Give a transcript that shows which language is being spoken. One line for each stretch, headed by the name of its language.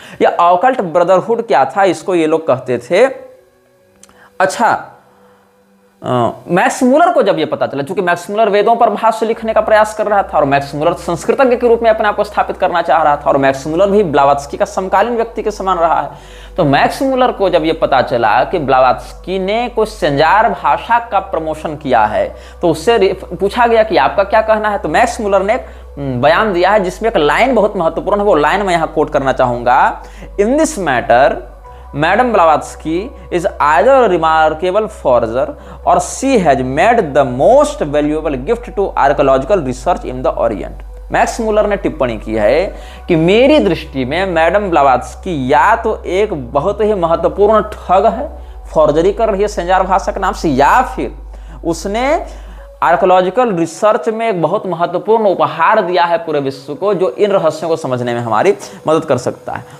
Hindi: यह occult brotherhood क्या था, इसको ये लोग कहते थे। अच्छा, मैक्स मुलर को जब ये पता चला, क्योंकि मैक्स मुलर वेदों पर भाष्य लिखने का प्रयास कर रहा था और मैक्स मुलर संस्कृतज्ञ के रूप में अपने आप को स्थापित करना चाह रहा था, और मैक्स मुलर भी ब्लावात्स्की का समकालीन व्यक्ति के समान रहा है। तो मैक्स मुलर को जब ये पता चला कि ब्लावात्स्की ने कुछ सेंजार भाषा का प्रमोशन किया है, तो उससे पूछा गया कि आपका क्या कहना है। तो मैक्स मुलर ने एक बयान दिया है जिसमें एक लाइन बहुत महत्वपूर्ण है, वो लाइन मैं यहां कोट करना चाहूंगा।
English: In this matter Madam Blavatsky is either a remarkable forger or she has made the most valuable gift to archaeological research in the Orient।
Hindi: Max Muller ने टिप्पणी की है कि मेरी दृष्टि में मैडम ब्लावात्स्की या तो एक बहुत ही महत्वपूर्ण ठग है, फॉर्जरी कर रही है सेंजार भाषा के नाम से, या फिर उसने आर्कोलॉजिकल रिसर्च में एक बहुत महत्वपूर्ण उपहार दिया है पूरे विश्व को, जो इन रहस्यों को समझने में हमारी मदद कर सकता है।